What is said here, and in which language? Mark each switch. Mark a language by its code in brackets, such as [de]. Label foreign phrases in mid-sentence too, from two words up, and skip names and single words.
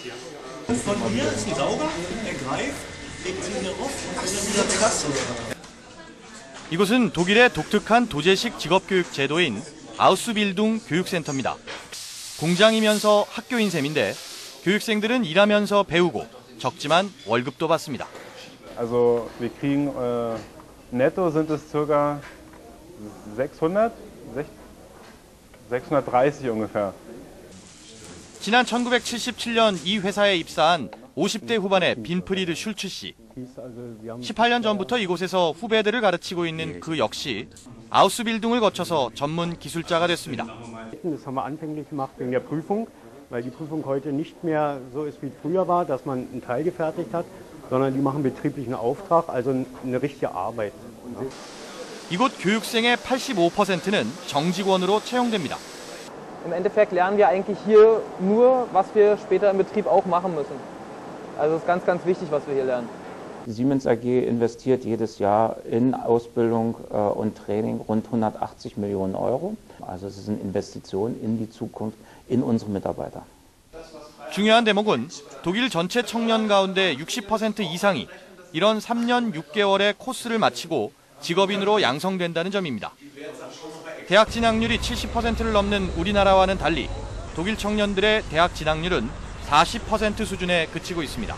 [ko] 이곳은 독일의 독특한 도제식 직업교육 제도인 아우스빌둥 교육센터입니다. 공장이면서 학교인 셈인데 교육생들은 일하면서 배우고 적지만 월급도 받습니다. [de] Also wir kriegen netto sind es ca. 630 ungefähr. [ko] 지난 1977년 이 회사에 입사한 50대 후반의 빈프리드 슐츠 씨. 18년 전부터 이곳에서 후배들을 가르치고 있는 그 역시 아우스빌둥을 거쳐서 전문 기술자가 됐습니다. [de] Das haben wir anfänglich gemacht wegen der Prüfung, weil die Prüfung heute nicht mehr so ist wie früher war, dass man einen Teil gefertigt hat, sondern die machen betrieblichen Auftrag, also eine richtige Arbeit. [ko] 이곳 교육생의 85%는 정직원으로 채용됩니다. [de] Im Endeffekt lernen wir eigentlich hier nur, was wir später im Betrieb auch machen müssen. Also es ist ganz, ganz wichtig, was wir hier lernen. Die Siemens AG investiert jedes Jahr in Ausbildung und Training rund 180 Millionen Euro. Also es ist eine Investition in die Zukunft, in unsere Mitarbeiter. [ko] 중요한 대목은 독일 전체 청년 가운데 60% 이상이 이런 3년 6개월의 코스를 마치고 직업인으로 양성된다는 점입니다. 대학 진학률이 70%를 넘는 우리나라와는 달리 독일 청년들의 대학 진학률은 40% 수준에 그치고 있습니다.